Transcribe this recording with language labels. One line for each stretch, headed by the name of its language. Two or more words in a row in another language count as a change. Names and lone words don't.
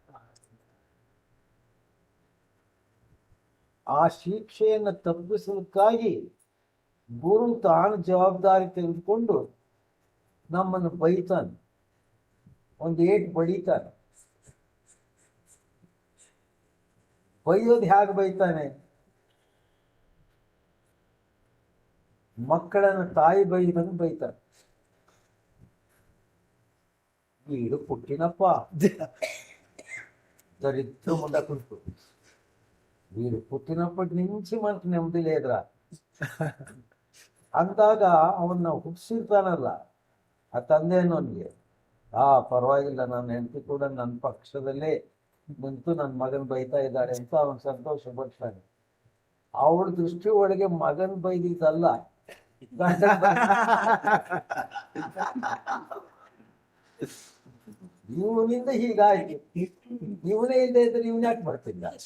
Kannada: ಆ ಶಿಕ್ಷೆಯನ್ನು ತಪ್ಪಿಸೋದಕ್ಕಾಗಿ ಗುರು ತಾನು ಜವಾಬ್ದಾರಿ ತೆಗೆದುಕೊಂಡು ನಮ್ಮನ್ನು ಬೈತಾನೆ, ಒಂದು ಏಟ್ ಬಡಿತಾನೆ. ಬೈಯೋದು ಹೇಗೆ ಬೈತಾನೆ? ಮಕ್ಕಳನ್ನು ತಾಯಿ ಬೈದಂಗೆ ಬೈತಾನೆ.
Telugu: వీడు పుట్టినప్ప దరిద్రం ఉండకూడదు, వీడు పుట్టినప్పటి నుంచి మనకు నెమ్మది లేదురా
Kannada: ಅಂದಾಗ ಅವನ್ನ ಹುಟ್ಟಿಸಿರ್ತಾನಲ್ಲ ಆ ತಂದೆಯನ್ನೊಂದಿಗೆ, ಪರವಾಗಿಲ್ಲ, ನನ್ನ ಹೆಂಡತಿ ಕೂಡ ನನ್ನ ಪಕ್ಷದಲ್ಲೇ ನಿಂತು ನನ್ನ ಮಗನ್ ಬೈತಾ ಇದ್ದಾಳೆ ಅಂತ ಅವನ್ ಸಂತೋಷ ಪಡ್ತಾನೆ. ಅವಳ ದೃಷ್ಟಿ ಒಳಗೆ ಮಗನ್ ಬೈದಿದ್ದಲ್ಲ, ಇವನಿಂದ ಹೀಗಾಯ್ತು, ಇವನೇ ಇಲ್ಲದೆ ಇದ್ರೆ ಇವನ್ ಯಾಕೆ ಬರ್ತಿದ್ದ?